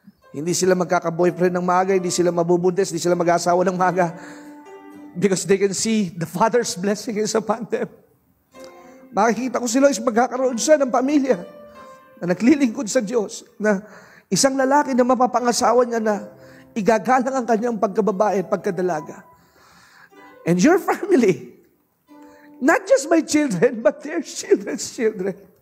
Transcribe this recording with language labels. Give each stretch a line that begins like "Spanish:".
Filipino: Hindi sila magkaka-boyfriend ng maga, hindi sila mabubuntis, hindi sila mag-asawa ng maga.
English: Because they can see the Father's blessing is upon them.
Filipino: Makikita ko sila is magkakaroon siya ng pamilya na naglilingkod sa Diyos. Na isang lalaki na mapapangasawa niya na igagalang ang kanyang pagkababae at pagkadalaga.
English: And your family, not just my children, but their children's children.